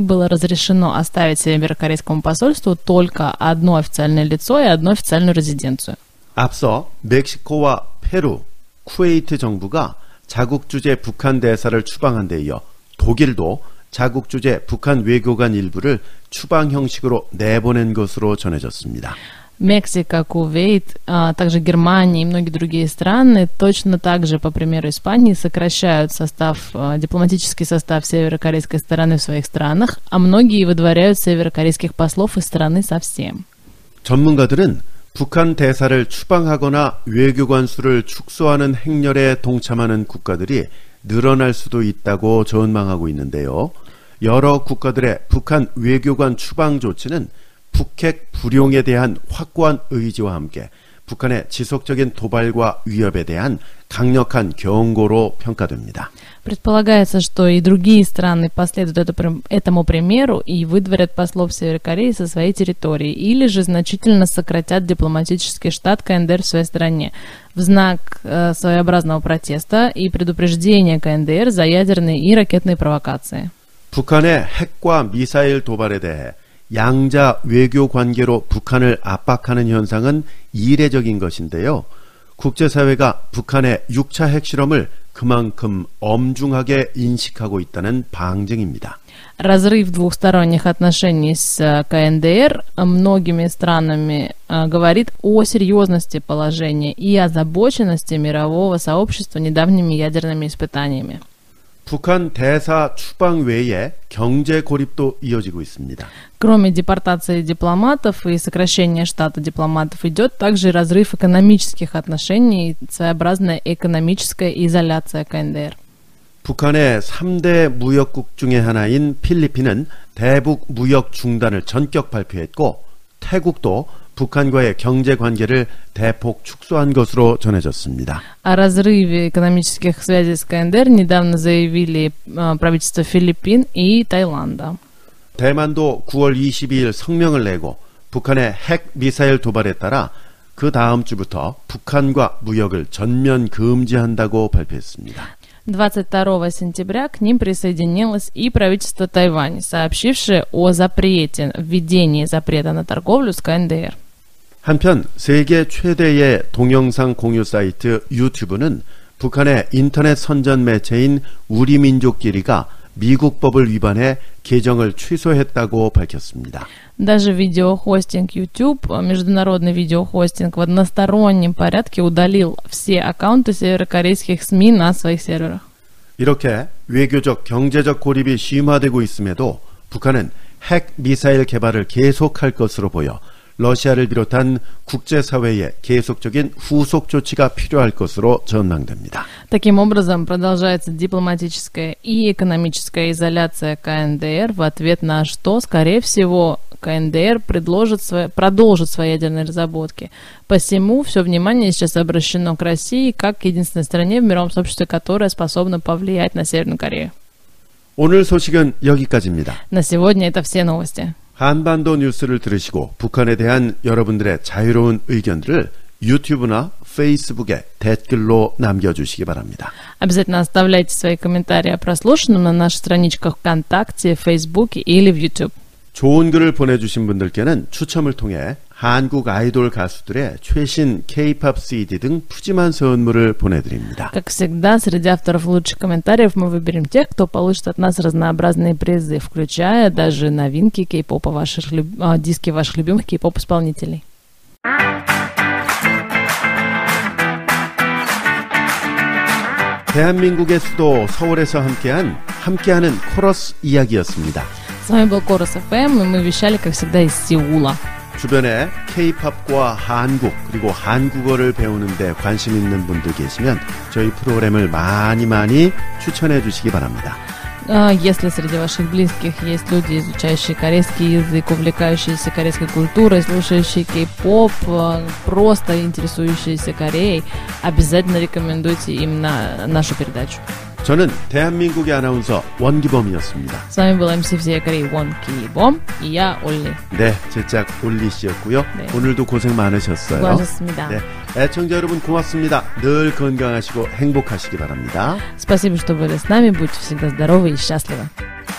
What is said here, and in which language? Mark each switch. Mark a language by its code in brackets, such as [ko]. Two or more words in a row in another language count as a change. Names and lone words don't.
[ru] Было разрешено оставить северокорейскому посольству только одно официальное лицо и одну официальную резиденцию. [ko] 앞서 멕시코와 페루, 쿠웨이트 정부가 자국 주재 북한 대사를 추방한 데 이어 독일도 자국 주재 북한 외교관 일부를 추방 형식으로 내보낸 것으로 전해졌습니다. [ru] Мексика, Кувейт, также Германия и многие другие страны точно так же, по примеру Испании, сокращают дипломатический состав северокорейской стороны в своих странах, а многие выдворяют северокорейских послов из страны совсем. [ko] 전문가들은 북한 대사를 추방하거나 외교관 수를 축소하는 행렬에 동참하는 국가들이 늘어날 수도 있다고 전망하고 있는데요. 여러 국가들의 북한 외교관 추방 조치는 북핵 불용에 대한 확고한 의지와 함께 북한의 지속적인 도발과 위협에 대한 강력한 경고로 평가됩니다. [ru] Предполагается, что и другие страны последуют этому примеру и выдворят послов Северной Кореи со своей территории, или же значительно сократят дипломатический штат КНДР в своей стране в знак своеобразного протеста и предупреждения КНДР за ядерные и ракетные провокации. [ko] 북한의 핵과 미사일 도발에 대해 양자 외교 관계로 북한을 압박하는 현상은 이례적인 것인데요. 국제사회가 북한의 6차 핵실험을 그만큼 엄중하게 인식하고 있다는 방증입니다. [ru] Разрыв двухсторонних отношений с КНДР многими странами говорит о серьезности положения и озабоченности мирового сообщества недавними ядерными испытаниями. [ko] 북한 대사 추방 외에 경제 고립도 이어지고 있습니다. [ru] Кроме депортации дипломатов и сокращения штата дипломатов идет также разрыв экономических отношений и своеобразная экономическая изоляция КНДР. [ko] 북한의 3대 무역국 중의 하나인 필리핀은 대북 무역 중단을 전격 발표했고 태국도 북한과의 경제 관계를 대폭 축소한 것으로 전해졌습니다. [ru] О разрыве экономических связей с КНДР недавно заявили правительства Филиппин и Таиланда. [ko] 대만도 9월 22일 성명을 내고 북한의 핵 미사일 도발에 따라 그 다음 주부터 북한과 무역을 전면 금지한다고 발표했습니다. [ru] 22 сентября к ним присоединилось и правительство Тайваня, сообщившее о запрете, введении запрета на торговлю с КНДР. [ko] 한편 세계 최대의 동영상 공유 사이트 유튜브는 북한의 인터넷 선전 매체인 우리민족끼리가 미국 법을 위반해 계정을 취소했다고 밝혔습니다. [ru] Даже видеохостинг YouTube, международный видеохостинг, в одностороннем порядке удалил все аккаунты северокорейских СМИ на своих серверах. [ko] 이렇게 외교적, 경제적 고립이 심화되고 있음에도 북한은 핵 미사일 개발을 계속할 것으로 보여 러시아를 비롯한 국제사회에 계속적인 후속 조치가 필요할 것으로 전망됩니다. [ru] Таким образом, продолжается дипломатическая и экономическая изоляция КНДР, в ответ на что, скорее всего, КНДР продолжит свои ядерные разработки. Посему все внимание сейчас обращено к России как к единственной стране в мировом сообществе, которая способна повлиять на Северную Корею. [ko] 오늘 소식은 여기까지입니다. [ru] На сегодня это все новости. [ko] 한반도 뉴스를 들으시고 북한에 대한 여러분들의 자유로운 의견들을 유튜브나 페이스북에 댓글로 남겨주시기 바랍니다. [ru] Обязательно оставляйте свои комментарии о прослушанном на наших страничках ВКонтакте, Фейсбуке или в YouTube. [ko] 좋은 글을 보내주신 분들께는 추첨을 통해 한국 아이돌 가수들의 최신 [en] K-POP CD [ko] 등 푸짐한 선물을 보내드립니다. [ru] Как всегда, среди авторов лучших комментариев мы выберем тех, кто получит от нас разнообразные призы, включая даже новинки кей-попа, диски ваших любимых кей-поп-исполнителей. [ko] 대한민국의 수도 서울에서 함께하는 코러스 이야기였습니다. [ru] С вами был Корус FM, и мы вещали, как всегда, из Сеула. [ko] 주변에 K-팝과 한국 그리고 한국어를 배우는 데 관심 있는 분들 계시면 저희 프로그램을 많이 추천해 주시기 바랍니다. [ru] Если среди ваших близких есть люди, изучающие корейский язык, увлекающиеся корейской культурой, слушающие кей-поп, просто интересующиеся Кореей, обязательно рекомендуйте им нашу передачу. [ko] 저는 대한민국의 아나운서 원기범이었습니다. [ru] С вами был MC всей Кореи Вон Ки-бом, и я Олли. [ko] 네, 제 짝 올리 씨였고요. 네. 오늘도 고생 많으셨어요. 수고하셨습니다. 네, 애청자 여러분 고맙습니다. 늘 건강하시고 행복하시기 바랍니다. [ru] Спасибо, что были с нами. Будьте всегда здоровы и счастливы.